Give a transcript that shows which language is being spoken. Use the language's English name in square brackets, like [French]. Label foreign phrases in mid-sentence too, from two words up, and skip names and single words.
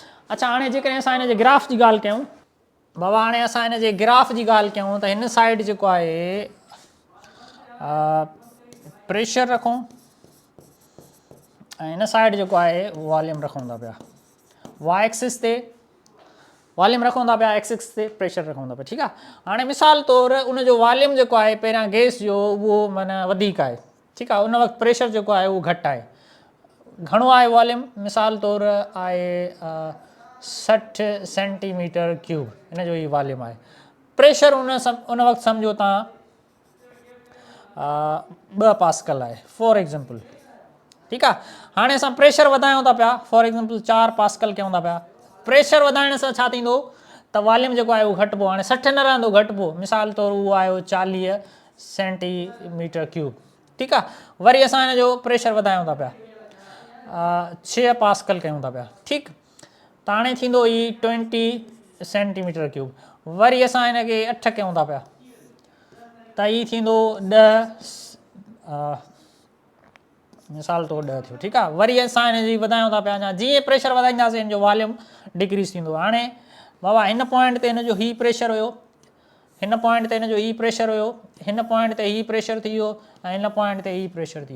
[Sindhi] अच्छा, हाणे जेकॾहिं असां हिन जे ग्राफ जी ॻाल्हि कयूं बाबा, हाणे असां हिन जे ग्राफ जी ॻाल्हि कयूं त हिन साइड जेको आहे प्रेशर रखूं ऐं हिन साइड जेको आहे वॉल्यूम रखूं था पिया, [English] Y axis [Sindhi] ते वॉल्यूम रखूं था पिया, एक्सिस ते प्रेशर रखूं था पिया, ठीकु आहे। हाणे मिसाल तौरु उनजो वॉल्यूम जेको आहे पहिरियां गैस जो उहो माना वधीक आहे, ठीकु आहे, उन वक़्तु प्रेशर जेको आहे उहो घटि आहे। घणो आहे वॉल्यूम? मिसाल तौरु आहे 60 [English] centimeter cube, [Sindhi] हिन जो ई वॉल्यूम आहे। प्रेशर उन वक़्तु सम्झो तव्हां 2 पास्कल आहे [English] for example, [Sindhi] ठीकु आहे। हाणे असां प्रेशर वधायूं था पिया, [English] for example [Sindhi] 4 पास्कल कयूं था पिया। प्रेशर वधाइण सां छा थींदो त वॉल्यूम जेको आहे उहो घटिबो, हाणे 60 न रहंदो, घटिबो, मिसाल तौरु उहो आयो 40 [English] centimeter cube, [Sindhi] ठीकु आहे। वरी असां हिन जो प्रेशर वधायूं था पिया, 6 पास्कल कयूं था पिया, ठीकु। त हाणे थींदो ई 20 [English] centimeter cube. [Sindhi] वरी असां हिन खे 8 कयूं था पिया त ई थींदो 10 मिसाल तौरु 10 थियो, ठीकु आहे। वरी असां हिन जी वधायूं था पिया, अञा जीअं प्रेशर वधाईंदासीं हिन जो वॉल्यूम डिक्रीज़ थींदो। हाणे बाबा हिन पॉइंट ते हिन जो ही प्रेशर हुयो, हिन पॉइंट ते हिन जो ही प्रेशर हुयो, हिन पॉइंट ते ही प्रेशर थी वियो ऐं हिन पॉइंट ते ही प्रेशर थी वियो।